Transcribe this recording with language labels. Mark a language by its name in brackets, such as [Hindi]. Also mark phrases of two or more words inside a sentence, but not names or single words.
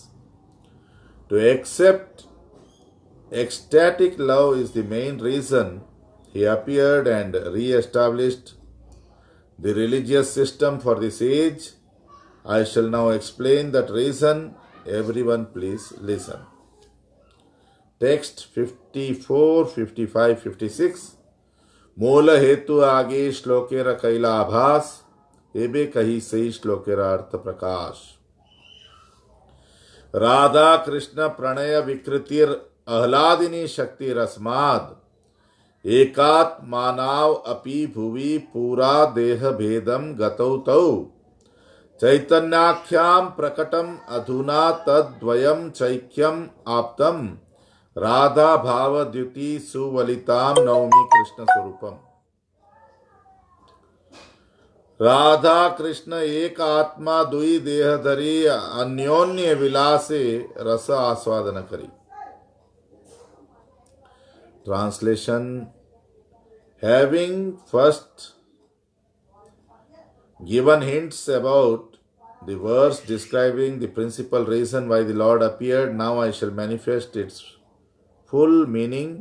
[English] To accept ecstatic love is the main reason he appeared and re-established the religious system for this age. I shall now explain that reason. Everyone please listen. Text 54, 55, 56. [Bangla] মূল হেতু আগে শ্লোকের কৈলা আভাস এবে কহি সহি শ্লোকের অর্থ প্রকাশ. [Sanskrit] राधा कृष्ण प्रणय विकृतिर आह्लादिनी शक्ति रस्माद एकात्मानाव अपि भुवि पूरा देह भेदम गतौ तौ चैतन्याख्याम प्रकटम अधुना तद्वयम चैक्यम आप्तम राधा भाव द्युति सुवलिताम नवमी कृष्ण स्वरूपम. [Bangla] রাধা কৃষ্ণ এক আত্মা দুই দেহ ধরি অন্যোন্য বিলাসে রস আস্বাদন করি. [English] Translation. Having first given hints about the verse describing the principal reason why the Lord appeared, now I shall manifest its full meaning.